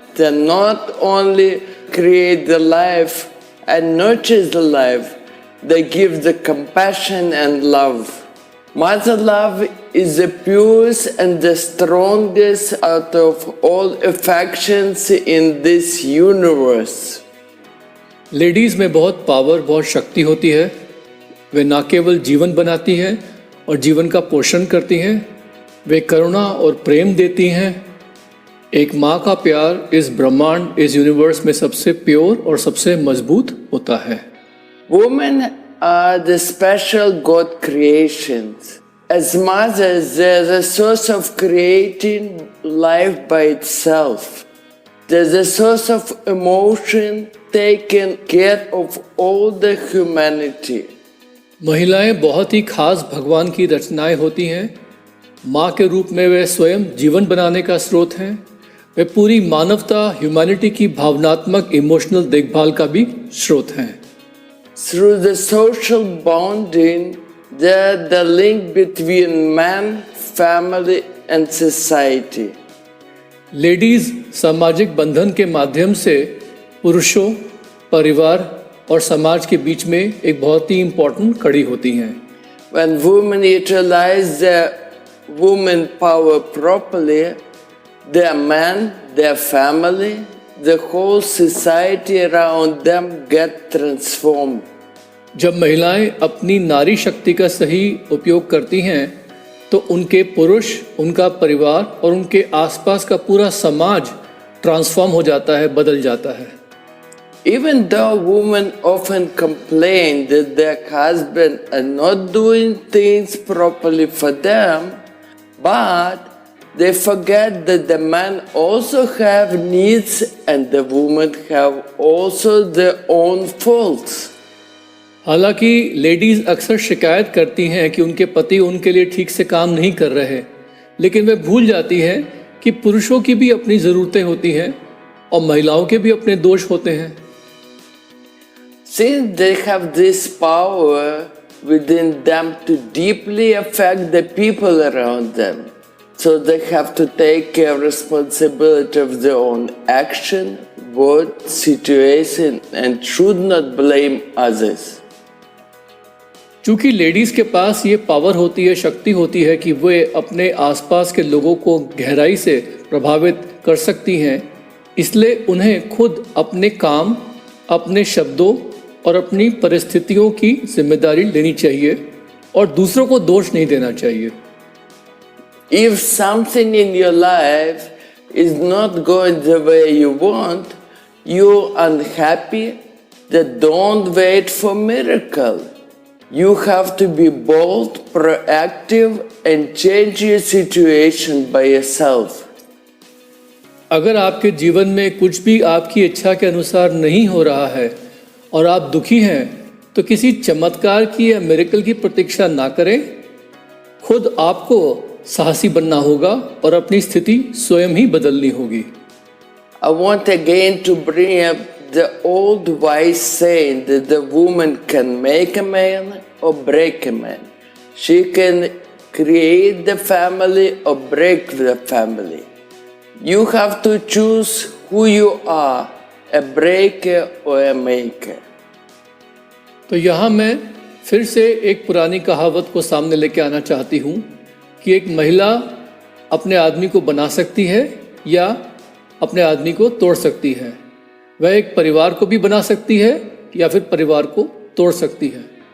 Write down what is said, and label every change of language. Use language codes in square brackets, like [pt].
[en] They not only create the life and nurture the life, they give the compassion and love. Mother love is the purest and the strongest out of all affections in this universe. [hi] Ladies में बहुत power, बहुत शक्ति होती है. वे ना केवल जीवन बनाती हैं और जीवन का पोषण करती हैं, वे करुणा और प्रेम देती हैं. एक माँ का प्यार इस ब्रह्मांड, इस यूनिवर्स में सबसे प्योर और सबसे मजबूत होता है. [en] Women are the special God creations. As mothers, they are the source of creating life by itself. They are the source of emotion, taking care of all the humanity. [hi] महिलाएं बहुत ही खास भगवान की रचनाएं होती हैं. माँ के रूप में वे स्वयं जीवन बनाने का स्रोत हैं. वे पूरी मानवता, ह्यूमैनिटी की भावनात्मक, इमोशनल देखभाल का भी स्रोत हैं. [en] Through the social bonding, they are the link between man, family and society. [hi] Ladies सामाजिक बंधन के माध्यम से पुरुषों, परिवार और समाज के बीच में एक बहुत ही इम्पोर्टेंट कड़ी होती हैं. [en] When women utilize their woman power properly, their man, their family, the whole society around them get transformed. [hi] जब महिलाएं अपनी नारी शक्ति का सही उपयोग करती हैं, तो उनके पुरुष, उनका परिवार और उनके आसपास का पूरा समाज ट्रांसफॉर्म हो जाता है, बदल जाता है. [en] Even though women often complain that their husbands are not doing things properly for them, but they forget that the men also have needs and the women have also their own faults. [hi] हालांकि ladies अक्सर शिकायत करती हैं कि उनके पति उनके लिए ठीक से काम नहीं कर रहे, लेकिन वे भूल जाती हैं कि पुरुषों की भी अपनी ज़रूरतें होती हैं और महिलाओं के भी अपने दोष होते हैं. [en] Since they have this power within them to deeply affect the people around them, so they have to take care responsibility of their own action, word, situation and should not blame others. [hi] चूँकि ladies के पास ये power होती है, शक्ति होती है कि वे अपने आसपास के लोगों को गहराई से प्रभावित कर सकती हैं, इसलिए उन्हें खुद अपने काम, अपने शब्दों और अपनी परिस्थितियों की जिम्मेदारी लेनी चाहिए और दूसरों को दोष नहीं देना चाहिए. [en] If something in your life is not going the way you want, you're unhappy, then don't wait for miracle. You have to be bold, proactive and change your situation by yourself. [hi] अगर आपके जीवन में कुछ भी आपकी इच्छा के अनुसार नहीं हो रहा है और आप दुखी हैं, तो किसी चमत्कार की या मिरेकल की प्रतीक्षा ना करें. खुद आपको साहसी बनना होगा और अपनी स्थिति स्वयं ही बदलनी होगी. [en] I want again to bring up the old wise saying that the woman can make a man or break a man. She can create the family or break the family. You have to choose who you are, a breaker or a maker. [hi] तो यहाँ मैं फिर से एक पुरानी कहावत को सामने लेके आना चाहती हूँ कि एक महिला अपने आदमी को बना सकती है या अपने आदमी को तोड़ सकती है। वह एक परिवार को भी बना सकती है या फिर परिवार को तोड़ सकती है।